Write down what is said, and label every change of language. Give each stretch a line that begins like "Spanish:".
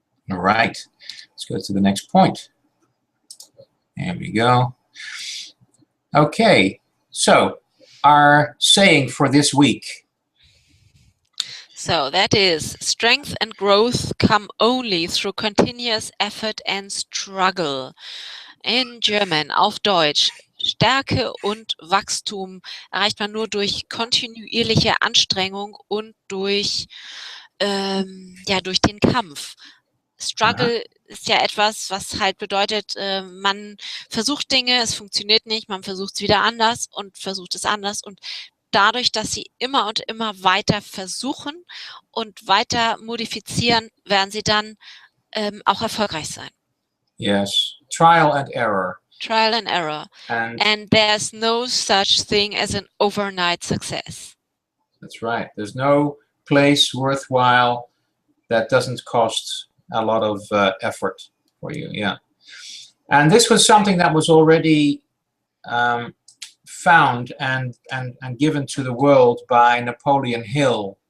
English: All right, let's go to the next point. There we go. Okay, so our saying for this week. So that is, strength and growth come only through continuous effort and struggle. In German,
German: auf Deutsch, Stärke und Wachstum erreicht man nur durch kontinuierliche Anstrengung und durch den Kampf. Struggle ist ja etwas, was halt bedeutet, man versucht Dinge, es funktioniert nicht, man versucht es wieder anders und versucht es anders, und dadurch, dass sie immer und immer weiter versuchen und weiter modifizieren, werden sie dann auch erfolgreich sein.
English: Yes, trial and error. Trial and error. And there's no such thing as an overnight success. That's right. There's no place worthwhile that doesn't cost a lot of effort for you. Yeah. And this was something that was already found and given to the world by Napoleon Hill.